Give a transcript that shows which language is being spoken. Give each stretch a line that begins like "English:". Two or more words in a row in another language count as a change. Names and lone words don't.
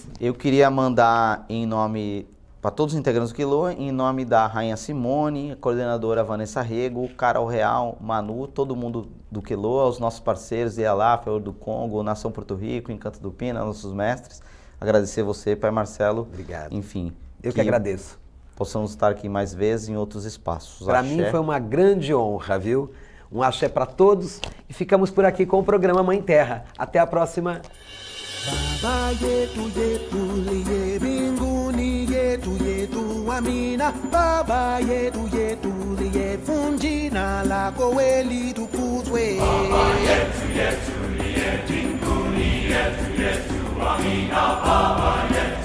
Portuguese: Eu queria mandar em nome, para todos os integrantes do Quilô, em nome da Rainha Simone, a coordenadora Vanessa Rego, Carol Real, Manu, todo mundo do Quilô, os nossos parceiros, Ialá, Feor do Congo, Nação Porto Rico, Encanto do Pina, nossos mestres. Agradecer você, Pai Marcelo. Obrigado. Enfim. Eu que agradeço. Possamos estar aqui mais vezes em outros espaços. Para mim foi uma grande honra, viu? Um axé para todos e ficamos por aqui com o programa Mãe Terra. Até a próxima.
Swahili: Baba yetu yetu liye binguni yetu yetu amina. Baba yetu yetu liye funjina lako weli tukuzwe. Baba yetu yetu liye binguni yetu yetu Wamina Baba